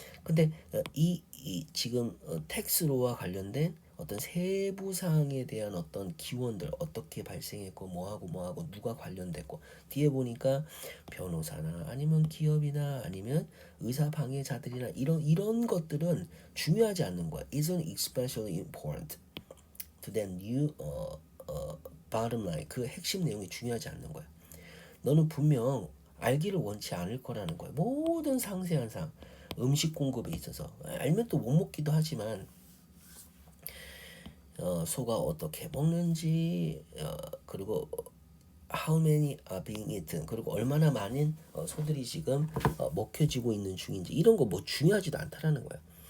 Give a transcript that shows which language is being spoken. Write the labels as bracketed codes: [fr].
[ko] 근데 이 지금 텍스로와 관련된 어떤 세부 사항에 대한 어떤 기원들 어떻게 발생했고 뭐하고 누가 관련됐고 뒤에 보니까 변호사나 아니면 기업이나 아니면 의사 방해자들이나 이런 것들은 중요하지 않는 거야. [en] Isn't especially important to the new bottom line. [ko] 그 핵심 내용이 중요하지 않는 거야. 너는 분명 알기를 원치 않을 거라는 거야. 모든 상세한 사항, 음식 공급에 있어서 알면 또 못 먹기도 하지만 소가 어떻게 먹는지 그리고 [en] how many are being eaten [ko] 그리고 얼마나 많은 소들이 지금 먹혀지고 있는 중인지 이런 거 뭐 중요하지도 않다라는 거야.